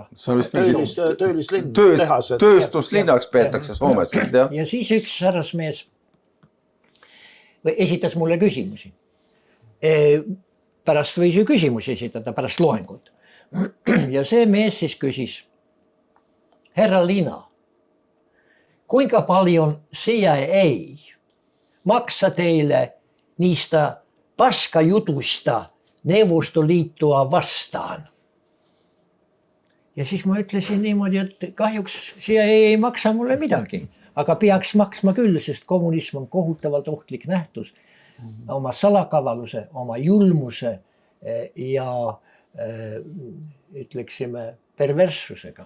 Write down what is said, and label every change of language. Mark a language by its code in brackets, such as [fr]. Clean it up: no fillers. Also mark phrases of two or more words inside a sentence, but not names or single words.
[et] See on vist töölislinn, tehased. Tööstuslinnaks peetakse Soomes. Ja siis üks härrasmees esitas mulle küsimusi. Pärast võis ju küsimusi esitada, pärast loengut. Ja see mees siis küsis, [fi] herra Lina, kuinka paljon CIA maksa teille niistä paskajutuista Neuvostoliittoa vastaan? [et] Ja siis ma ütlesin niimoodi, et kahjuks CIA ei maksa mulle midagi, aga peaks maksma küll, sest kommunism on kohutavalt ohtlik nähtus oma salakavaluse, oma julmuse ja ütleksime perverssusega.